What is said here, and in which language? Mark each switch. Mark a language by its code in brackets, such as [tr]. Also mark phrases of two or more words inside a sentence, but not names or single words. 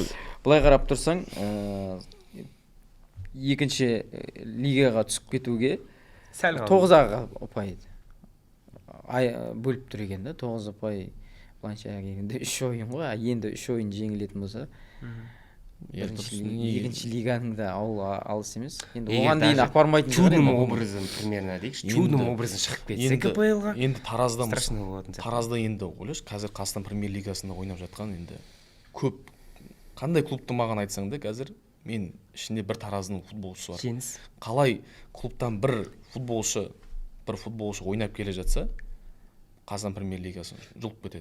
[kk] былай қарап тұрсаң, екінші лигаға түсіп кетуге 9 ұпай бөліп тұр екен да. 9 ұпай былайша келгенде 3 ойын ғой. Енді 3 ойын жеңілетін болса, екінші лиганың да алыс емес. Енді оған дейін апармайтын [ru] чудным образом примерно дейікші. Чудным образом [kk] шығып кетсе КПЛ-ға. Енді Таразда енді ойлашы, қазір Қазақстан Премьер-лигасында ойнап жатқан енді көп қандай клубты маған айтсаң да, қазір мен ішінде бір Тараздың футболшысы бар. Жеңіс. Қалай клубтан бір футболшы ойнап келе жатса, Қазақстан Премьер-лигасын жұлып кетеді.